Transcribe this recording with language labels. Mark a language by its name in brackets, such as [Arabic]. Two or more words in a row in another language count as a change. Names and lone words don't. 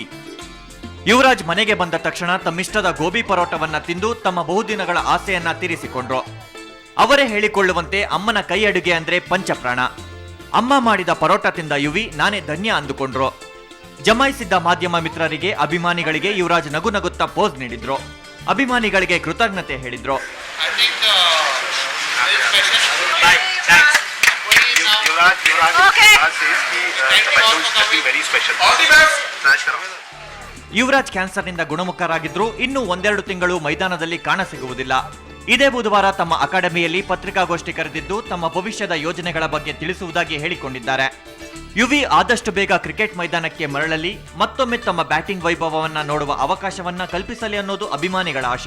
[Kannada] ಯುವರಾಜ್ ಮನೆಗೆ ಬಂದ ತಕ್ಷಣ ತಮ್ಮಿಷ್ಟದ ಗೋಬಿ ಪರೋಟವನ್ನ ತಿಂದು ತಮ್ಮ ಬಹುದಿನಗಳ ಆಸೆಯನ್ನ ತೀರಿಸಿಕೊಂಡ್ರು. ಅವರೇ ಹೇಳಿಕೊಳ್ಳುವಂತೆ ಅಮ್ಮನ ಕೈ ಅಡುಗೆ ಅಂದ್ರೆ ಪಂಚಪ್ರಾಣ. ಅಮ್ಮ ಮಾಡಿದ ಪರೋಟ ತಿಂದ ಯುವಿ ನಾನೇ ಧನ್ಯ ಅಂದುಕೊಂಡ್ರು. ಜಮಾಯಿಸಿದ್ದ ಮಾಧ್ಯಮ ಮಿತ್ರರಿಗೆ, ಅಭಿಮಾನಿಗಳಿಗೆ ಯುವರಾಜ್ ನಗು ನಗುತ್ತಾ ಪೋಸ್ ನೀಡಿದ್ರು. ಅಭಿಮಾನಿಗಳಿಗೆ ಕೃತಜ್ಞತೆ ಹೇಳಿದ್ರು. [English] युवराज says [Hindi] कि बच्चों की [English] somebody very special. All the best. Smash karo. [Kannada] ಯುವರಾಜ್ ಕ್ಯಾನ್ಸರ್ನಿಂದ ಗುಣಮುಖರಾಗಿದ್ರು ಇನ್ನು ಒಂದೆರಡು ತಿಂಗಳು ಮೈದಾನದಲ್ಲಿ ಕಾಣಸಿಗುವುದಿಲ್ಲ. ಇದೇ ಬುಧವಾರ ತಮ್ಮ ಅಕಾಡೆಮಿಯಲ್ಲಿ ಪತ್ರಿಕಾಗೋಷ್ಠಿ ಕರೆದಿದ್ದು ತಮ್ಮ ಭವಿಷ್ಯದ ಯೋಜನೆಗಳ ಬಗ್ಗೆ ತಿಳಿಸುವುದಾಗಿ ಹೇಳಿಕೊಂಡಿದ್ದಾರೆ. ಯುವಿ ಆದಷ್ಟು ಬೇಗ ಕ್ರಿಕೆಟ್ ಮೈದಾನಕ್ಕೆ ಮರಳಲಿ, ಮತ್ತೊಮ್ಮೆ ತಮ್ಮ ಬ್ಯಾಟಿಂಗ್ ವೈಭವವನ್ನ ನೋಡುವ ಅವಕಾಶವನ್ನ ಕಲ್ಪಿಸಲಿ ಅನ್ನೋದು ಅಭಿಮಾನಿಗಳ ಆಶಯ.